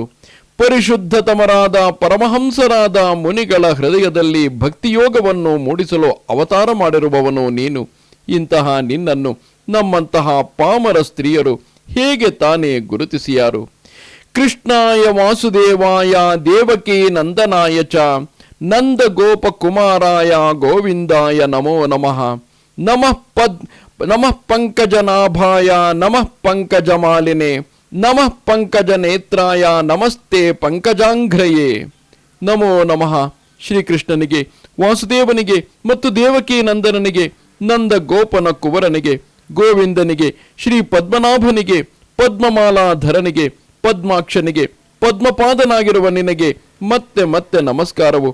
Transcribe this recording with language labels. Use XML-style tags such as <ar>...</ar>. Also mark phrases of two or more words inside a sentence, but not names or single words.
<kn>ಪರಿಶುದ್ಧತಮರಾದ ಪರಮಹಂಸರಾದ ಮುನಿಗಳ ಹೃದಯದಲ್ಲಿ ಭಕ್ತಿಯೋಗವನ್ನು ಮೂಡಿಸಲು ಅವತಾರ ಮಾಡಿರುವವನು ನೀನು. ಇಂತಹ ನಿನ್ನನ್ನು ನಮ್ಮಂತಹ ಪಾಮರ ಸ್ತ್ರೀಯರು ಹೇಗೆ ತಾನೇ ಗುರುತಿಸಿಯಾರು?</kn> <sa>ಕೃಷ್ಣಾಯ ವಾಸುದೇವಾಯ ದೇವಕೀ ನಂದನಾಯ ಚ ನಂದ ಗೋಪಕುಮಾರಾಯ ಗೋವಿಂದಾಯ ನಮೋ ನಮಃ. ನಮಃ ಪಂಕಜನಾಭಾಯ ನಮಃ ಪಂಕಜಮಾಲಿನೇ ನಮಃ ಪಂಕಜ ನೇತ್ರಾಯ ನಮಸ್ತೆ ಪಂಕಜಾಂಘ್ರಯೇ.</sa> <kn>ನಮೋ ನಮಃ ಶ್ರೀಕೃಷ್ಣನಿಗೆ, ವಾಸುದೇವನಿಗೆ ಮತ್ತು ದೇವಕೀ ನಂದನನಿಗೆ, ನಂದ ಗೋಪನ ಕುವರನಿಗೆ, ಗೋವಿಂದನಿಗೆ, ಶ್ರೀ ಪದ್ಮನಾಭನಿಗೆ, ಪದ್ಮಮಾಲಾಧರನಿಗೆ, ಪದ್ಮಾಕ್ಷನಿಗೆ, ಪದ್ಮಪಾದನಾಗಿರುವ ನಿನಗೆ ಮತ್ತೆ ಮತ್ತೆ ನಮಸ್ಕಾರವು.</kn>